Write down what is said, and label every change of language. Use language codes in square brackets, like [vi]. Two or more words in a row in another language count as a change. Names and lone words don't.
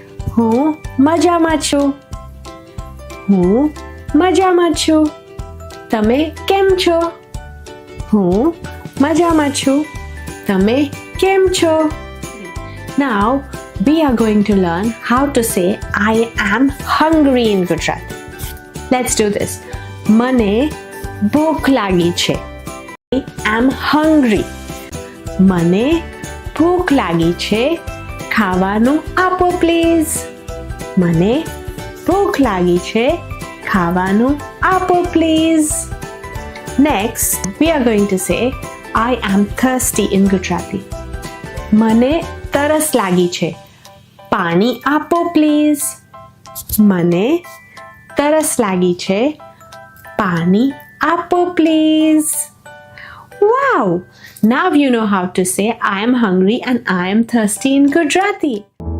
[gu] હું મજામાં છું. હું મજામાં છું. તમે કેમ છો? હું મજામાં છું. તમે કેમ છો? [en] Now we are going to learn how to say I am hungry in Gujarati. Let's do this. [gu] મને ભૂખ લાગી છે. [en] I am hungry. [gu] મને ભૂખ લાગી છે. ખાવાનું આપો પ્લીઝ. મને ભૂખ લાગી છે. ખાવાનું આપો પ્લીઝ. [en] Next, we are going to say I am thirsty in Gujarati. [gu] મને તરસ લાગી છે. પાણી આપો પ્લીઝ. મને તરસ લાગી છે. પાણી આપો પ્લીઝ. [en] Wow! Now you know how to say I am hungry and I am thirsty in Gujarati.